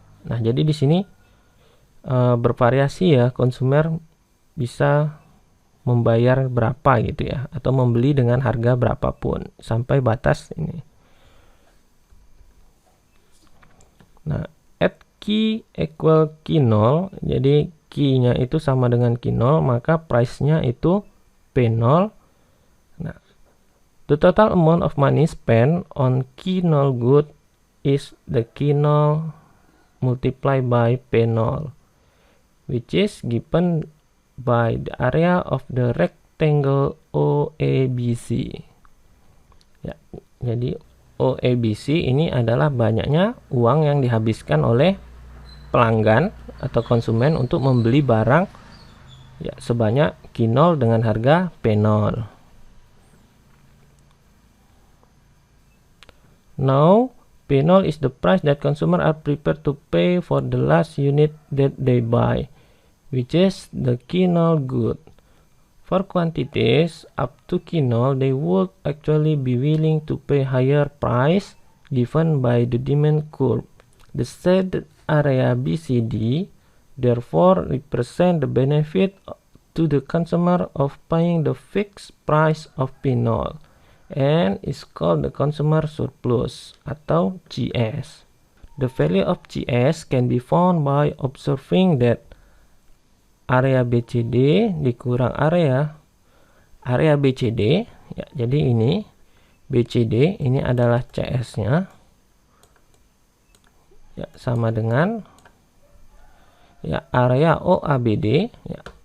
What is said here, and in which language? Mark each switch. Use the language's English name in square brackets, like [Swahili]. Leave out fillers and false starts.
[Indonesian] Nah, jadi di sini bervariasi ya, konsumer bisa membayar berapa gitu ya, atau membeli dengan harga berapapun sampai batas ini. Nah, [English] at Q equal Q0, [Indonesian] jadi Q-nya itu sama dengan Q0, maka price-nya itu P0. [English] Nah, the total amount of money spent on Q0 good is the Q0 multiplied by P0, which is given by the area of the rectangle OABC. [Indonesian] Ya, jadi OABC ini adalah banyaknya uang yang dihabiskan oleh pelanggan atau konsumen untuk membeli barang ya sebanyak Q0 dengan harga P0. [English] Now, P0 is the price that consumer are prepared to pay for the last unit that they buy, which is the Q0 good. For quantities up to K0, they would actually be willing to pay higher price given by the demand curve. The shaded area BCD therefore represent the benefit to the consumer of paying the fixed price of P0 and is called the consumer surplus [Indonesian] atau [English] GS. The value of GS can be found by observing that area BCD [Indonesian] dikurang area BCD ya, jadi ini BCD ini adalah CS-nya ya, sama dengan ya area OABD ya.